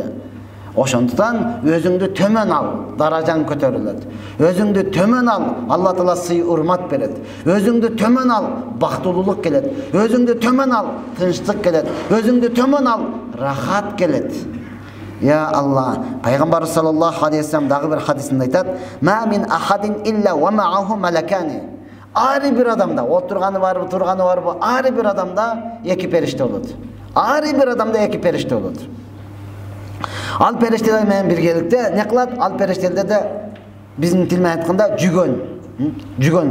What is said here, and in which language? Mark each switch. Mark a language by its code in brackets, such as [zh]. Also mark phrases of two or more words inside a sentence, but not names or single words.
[ky] Ошондуктан өзүңдү төмөн ал, даражаң көтөрүлөт. Өзүңдү төмөн ал, Алла таала сый, урмат берет. Өзүңдү төмөн ал, бактылуулук келет. Өзүңдү төмөн ал, тынчтык келет. Өзүңдү төмөн ал, рахат келет. Я Алла, пайгамбар [ar] صلى الله عليه وسلم [ky] дагы бир хадисинде айтат: [ar] "ما من أحد إلا ومعه ملكان." [ky] Ар бир адамда, отурганы барбы, турганы барбы, ар бир адамда эки периште болот. Ар бир адамда эки периште болот. Ал периштелер менен биргеликте не кылат? Ал периштелерде биздин тил менен айтканда жүгөн.